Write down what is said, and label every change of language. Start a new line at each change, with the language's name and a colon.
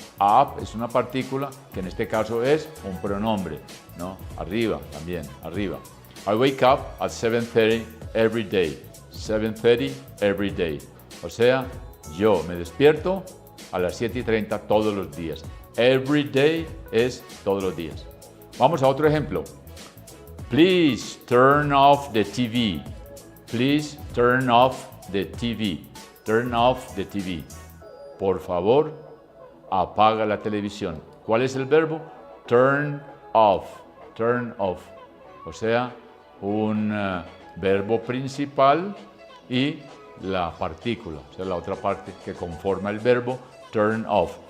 Spanish: Up es una partícula que en este caso es un pronombre, ¿no? Arriba también, arriba.
English: I wake up at 7:30 every day. 7:30 every day.
Spanish: O sea, yo me despierto a las 7:30 todos los días. Every day es todos los días. Vamos a otro ejemplo.
English: Please turn off the TV. Please turn off the TV. Turn off the TV.
Spanish: por favor, apaga la televisión. ¿Cuál es el verbo?
English: Turn off. Turn off.
Spanish: O sea, un verbo principal y la partícula, o sea, la otra parte que conforma el verbo turn off.